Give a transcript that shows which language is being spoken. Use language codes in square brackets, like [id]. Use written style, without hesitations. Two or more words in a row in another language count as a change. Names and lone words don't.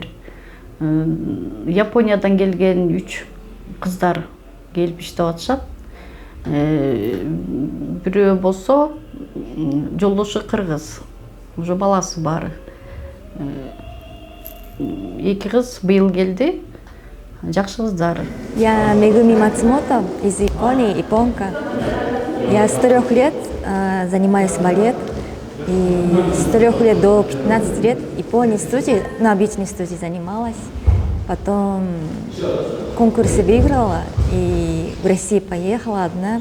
[ky] Япониядан келген 3 кыздар келип иштеп атышат. Бирөө болсо жолдошу кыргыз, уже баласы бар. 2 кыз быйыл келди, жакшы кыздар. [ru] Я Мегуми Мацумото из Японии, японка. Я с 3 лет занимаюсь балет. И с 3 лет до 15 лет в Японии студии, на обычной студии занималась. Потом конкурсы выиграла и в Россию поехала одна.